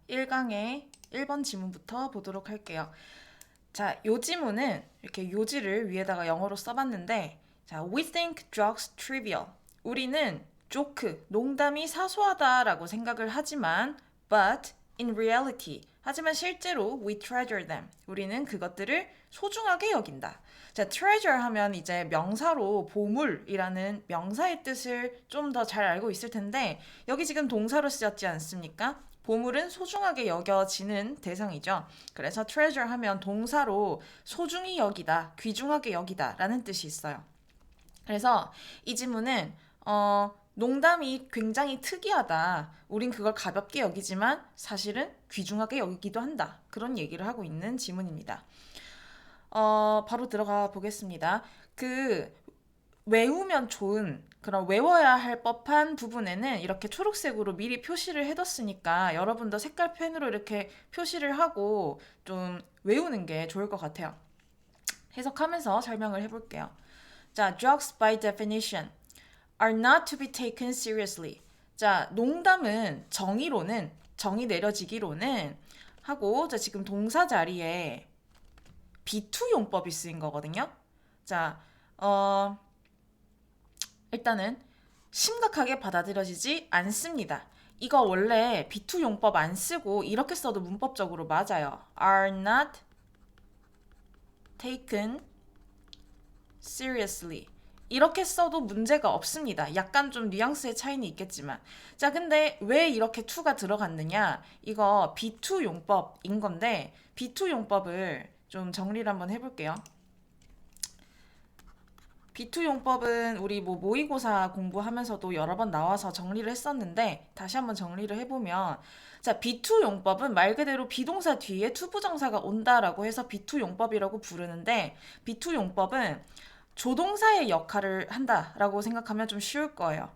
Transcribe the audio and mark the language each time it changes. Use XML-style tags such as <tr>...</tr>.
<ko>1강의 1번 지문부터 보도록 할게요. 자, 요 지문은 이렇게 요지를 위에다가 영어로 써봤는데, 자,</ko> <en>we think jokes trivial.</en> <ko>우리는 조크, 농담이 사소하다라고 생각을 하지만,</ko> <en>but in reality.</en> <ko>하지만 실제로</ko> <en>we treasure them.</en> <ko>우리는 그것들을 소중하게 여긴다. 자, treasure 하면 이제 명사로 보물이라는 명사의 뜻을 좀 더 잘 알고 있을 텐데, 여기 지금 동사로 쓰였지 않습니까? 보물은 소중하게 여겨지는 대상이죠. 그래서 treasure 하면 동사로 소중히 여기다, 귀중하게 여기다 라는 뜻이 있어요. 그래서 이 지문은 농담이 굉장히 특이하다. 우린 그걸 가볍게 여기지만 사실은 귀중하게 여기기도 한다. 그런 얘기를 하고 있는 지문입니다. 바로 들어가 보겠습니다. 외우면 좋은 그런 외워야 할 법한 부분에는 이렇게 초록색으로 미리 표시를 해뒀으니까 여러분도 색깔 펜으로 이렇게 표시를 하고 좀 외우는 게 좋을 것 같아요. 해석하면서 설명을 해볼게요.</ko> <en>자, jokes by definition are not to be taken seriously.</en> <ko>자, 농담은 정의 내려지기로는 하고, 자, 지금 동사 자리에 be2 용법이 쓰인 거거든요. 자, 일단은 심각하게 받아들여지지 않습니다. 이거 원래 be2 용법 안 쓰고 이렇게 써도 문법적으로 맞아요.</ko> <en>are not taken seriously.</en> <ko>이렇게 써도 문제가 없습니다. 약간 좀 뉘앙스의 차이는 있겠지만. 자, 근데 왜 이렇게 to가 들어갔느냐? 이거 be2 용법인 건데 be2 용법을 좀 정리를 한번 해볼게요. B2 용법은 우리 모의고사 공부하면서도 여러 번 나와서 정리를 했었는데 다시 한번 정리를 해보면, 자, B2 용법은 말 그대로 비동사 뒤에 투부정사가 온다라고 해서 B2 용법이라고 부르는데, B2 용법은 조동사의 역할을 한다라고 생각하면 좀 쉬울 거예요.</ko>